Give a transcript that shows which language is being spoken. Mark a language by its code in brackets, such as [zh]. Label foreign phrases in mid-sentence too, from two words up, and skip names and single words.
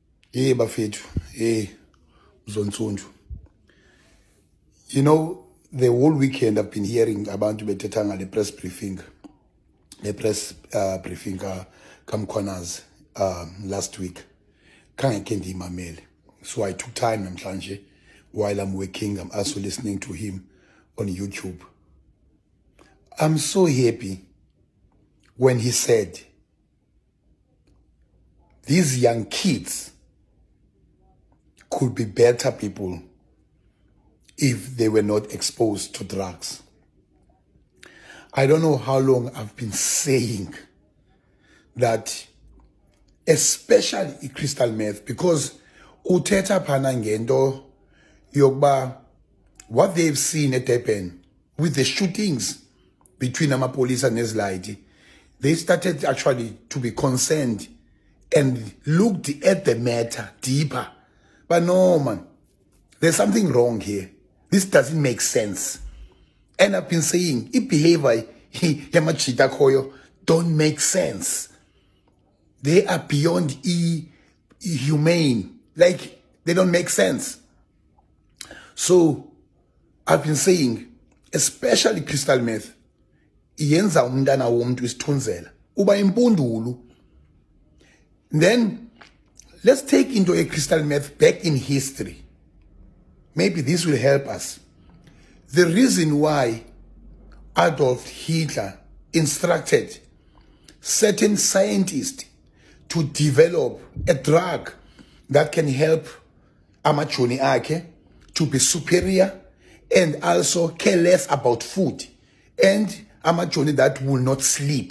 [xh] Hey bafethu, hey Zonsundu. [en] You know, the whole weekend I've been hearing [xh] abantu bethetha ngale [en] press briefing. The press briefing kamkhwanazi last week. [xh] Kangeke ndiyimamele. [en] So I took time namhlanje while I'm working. I'm also listening to him on YouTube. I'm so happy when he said these young kids could be better people if they were not exposed to drugs. I don't know how long I've been saying that, especially crystal meth, because [xh] uthetha phana ngento yokuba [en] what they've seen at Durban with the shootings between [xh] amapolisa neziladi, [en] they started actually to be concerned and looked at the matter deeper. But no, man, there's something wrong here. This doesn't make sense. And I've been saying, if behavior [xh] yamachita koyo [en] don't make sense. They are beyond humane. Like, they don't make sense. So, I've been saying, especially crystal meth, [xh] yenza umntana womuntu isithunzela. Uba impundulu. [en] Then, let's take into a crystal meth back in history. Maybe this will help us. The reason why Adolf Hitler instructed certain scientists to develop a drug that can help [xh] amachoni akhe [en] to be superior and also care less about food, and amachoni that will not sleep.